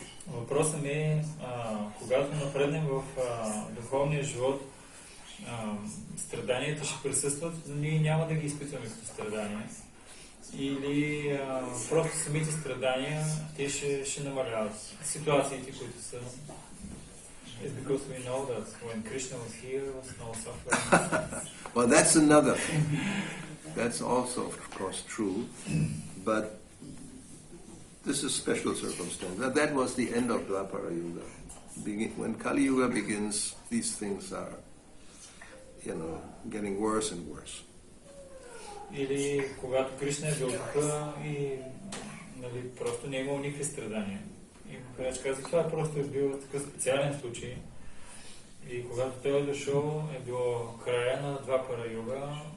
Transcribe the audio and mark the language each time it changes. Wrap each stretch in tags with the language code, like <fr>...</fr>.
<bg>Въпросът ми е, когато напреднем в духовния живот, страданията ще присъстват, но ние няма да ги изпитваме като страдания. Или просто самите страдания, те ще намаляват. Ситуациите, които са...</bg> <en>It's because we know that when Krishna was here, was no suffering. Well, that's another thing. That's also, of course, true. But this is special circumstance. That was the end of Dwapara Yuga. When Kali Yuga begins, these things are, getting worse and worse.</en> <bg>Или когато Кришна е бил тук и просто не е имал никакви страдания. И Махарадж каза, това просто е бил такъв специален случай. И когато той е дошъл, е било края на Двапара Юга.</bg>